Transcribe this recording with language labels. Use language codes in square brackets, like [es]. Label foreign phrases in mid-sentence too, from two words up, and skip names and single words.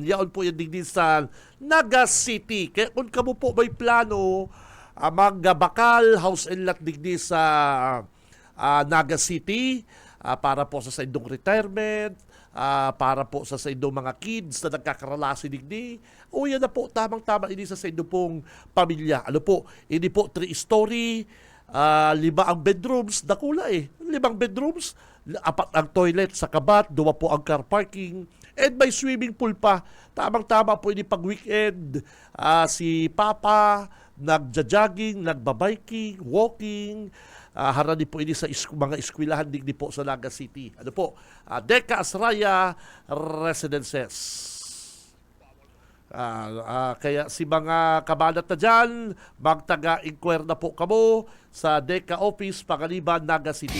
[bik] Yaon po yan digdi sa Naga City. Kaya kung kamo po may plano magbakal [en] house and lot [bik] digdi sa Naga City para po sa indong retirement, para po sa indong mga kids na nagkakaralasi digdi. O yan na po, tamang-tama ini sa indong pong pamilya. Ano po, ini po 3-story, 5 ang bedrooms, dakula 5 bedrooms, 4 ang toilet sa kabat, 2 po ang [en] car parking, [bik] and may [en] swimming pool [bik] pa. Tamang-tama po ini pag weekend, si Papa nagja-jogging, nagbabiking, walking, harani po ini sa mga eskwelahan digdi po sa Naga City. Ano po? Decas Raya Residences. Kaya si mga kabanat na dyan, magtaga-inquire na po kamo sa Deca Office, Pangaliban, Naga City.